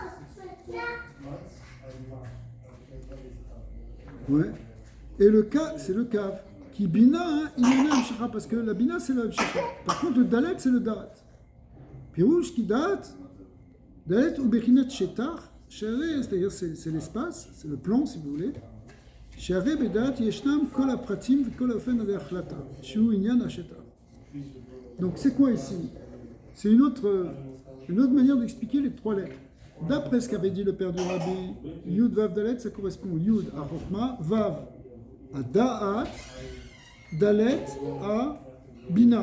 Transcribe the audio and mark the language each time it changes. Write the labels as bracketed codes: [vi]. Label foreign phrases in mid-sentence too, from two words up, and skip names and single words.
[fr] Ouais. Et le Ka, c'est le Kav. Qui Bina, il est la Hamshacha parce que la Bina c'est la Hamshacha. Par contre, le Dalet c'est le Dat. Pirouche qui date, Dalet ou [he] בחינת שטח. [fr] C'est-à-dire c'est l'espace, c'est le plan si vous voulez. [he] שהרי בדעת ישנם כל הפרטים וכל האופן להחלטה, שהוא עניין השטח. [fr] Donc c'est quoi ici? C'est une autre manière d'expliquer les trois lettres. D'après ce qu'avait dit le père du Rabbi, [he] יוד וו דלת, [fr] ça correspond Yud à Chochma, Vav à Da'at, Dalet à Bina.